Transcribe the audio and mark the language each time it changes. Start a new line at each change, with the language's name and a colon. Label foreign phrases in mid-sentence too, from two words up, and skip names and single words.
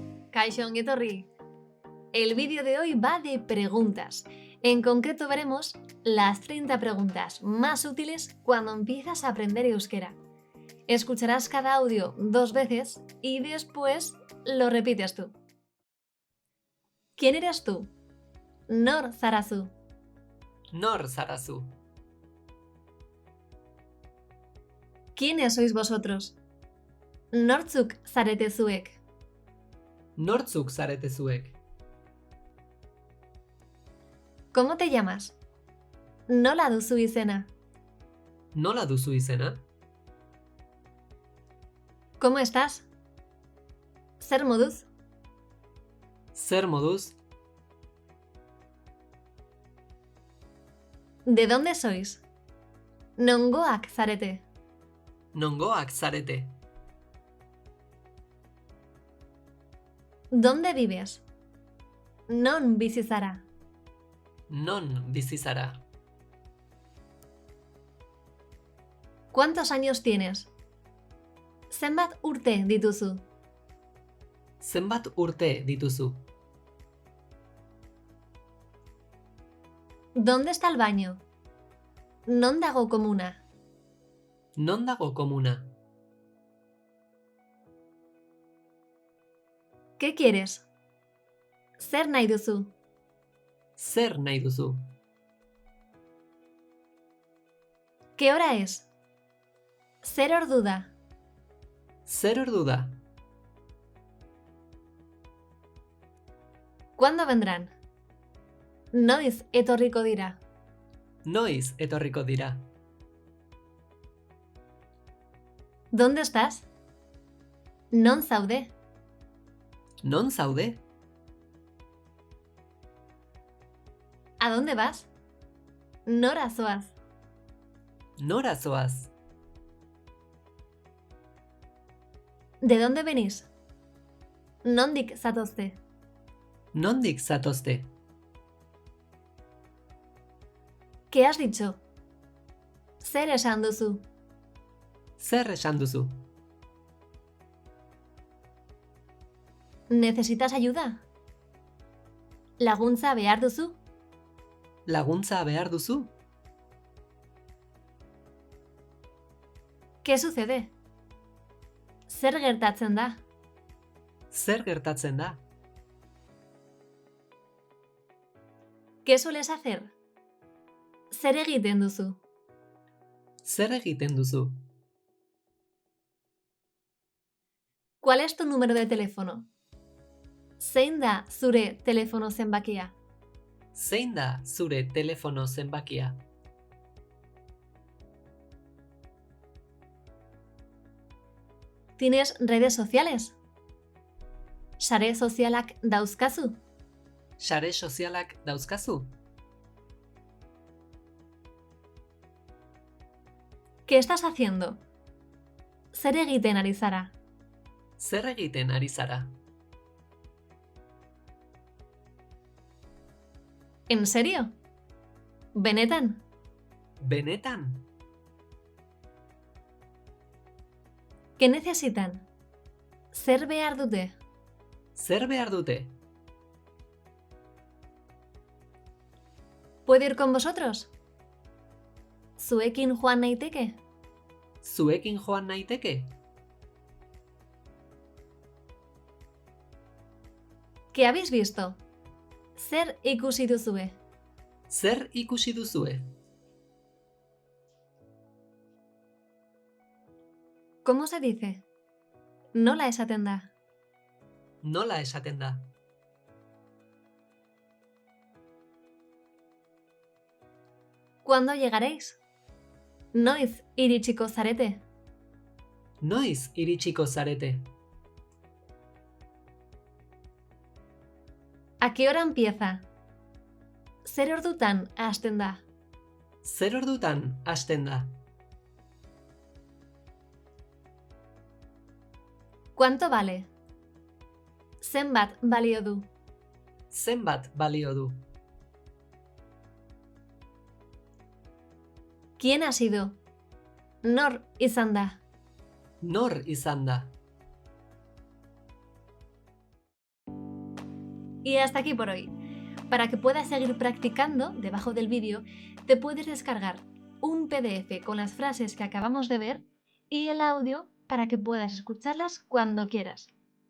Basque: Kaixo ongi etorri.
Spanish: El vídeo de hoy va de preguntas. En concreto veremos las 30 preguntas más útiles cuando empiezas a aprender euskera. Escucharás cada audio 2 veces y después lo repites tú. ¿Quién eres tú?
Basque: Nor zarazu. Nor zarazu.
Spanish: ¿Quiénes sois vosotros?
Basque: Nortzuk zarete zuek. Nortzuk zarete zuek.
Spanish: ¿Cómo te llamas?
Basque: Nola duzu izena. Nola duzu izena?
Spanish: ¿Cómo estás?
Basque: Zer moduz? Zer moduz?
Spanish: ¿De dónde sois?
Basque: Nongoak zarete. Nongoak zarete.
Spanish: ¿Dónde vives?
Basque: Non bizi zara. Non bizi zara.
Spanish: ¿Cuántos años tienes?
Basque: Zenbat urte dituzu? Zenbat urte dituzu?
Spanish: ¿Dónde está el baño?
Basque: Non dago komuna. Non dago komuna?
Spanish: ¿Qué quieres?
Basque: Zer nahi duzu? Zer nahi duzu?
Spanish: ¿Qué hora es?
Basque: Zer ordu da? Zer ordu da?
Spanish: ¿Cuándo vendrán?
Basque: Noiz etorriko dira? Noiz etorriko dira?
Spanish: ¿Dónde estás?
Basque: Non zaude? Non zaude?
Spanish: ¿A dónde vas?
Basque: Nora zoaz? Nora zoaz?
Spanish: ¿De dónde venís?
Basque: Nondik zatozte? Nondik zatozte?
Spanish: ¿Qué has dicho?
Basque: Zer esan duzu? Zer esan duzu?
Spanish: ¿Necesitas ayuda?
Basque: Laguntza behar duzu? Laguntza behar duzu?
Spanish: ¿Qué sucede?
Basque: Zer gertatzen da? Zer gertatzen da?
Spanish: ¿Qué sueles hacer?
Basque: Zer egiten duzu? Zer egiten duzu?
Spanish: ¿Cuál es tu número de teléfono?
Basque: Zein da zure telefono zenbakia? Zein da zure telefono zenbakia?
Spanish: ¿Tienes redes sociales?
Basque: Sare sozialak dauzkazu? Sare sozialak dauzkazu?
Spanish: ¿Qué estás haciendo?
Basque: Zer egiten ari zara? Zer egiten ari zara?
Spanish: ¿En serio?
Basque: Benetan? Benetan?
Spanish: ¿Qué necesitan?
Basque: Zer behar dute? Zer behar dute?
Spanish: ¿Puedo ir con vosotros?
Basque: Zuekin joan naiteke? Zuekin joan naiteke?
Spanish: ¿Qué habéis visto?
Basque: Zer ikusi duzue? Zer ikusi duzue?
Spanish: ¿Cómo se dice?
Basque: Nola esaten da? Nola esaten da?
Spanish: ¿Cuándo llegaréis?
Basque: Noiz iritsiko zarete? Noiz iritsiko zarete?
Spanish: ¿A qué hora empieza?
Basque: Zer ordutan hasten da? Zer ordutan hasten da?
Spanish: ¿Cuánto vale?
Basque: Zenbat balio du? Zenbat balio du?
Spanish: ¿Quién ha sido?
Basque: Nor izan da? Nor izan da?
Spanish: Y hasta aquí por hoy. Para que puedas seguir practicando, debajo del vídeo te puedes descargar un PDF con las frases que acabamos de ver y el audio para que puedas escucharlas cuando quieras.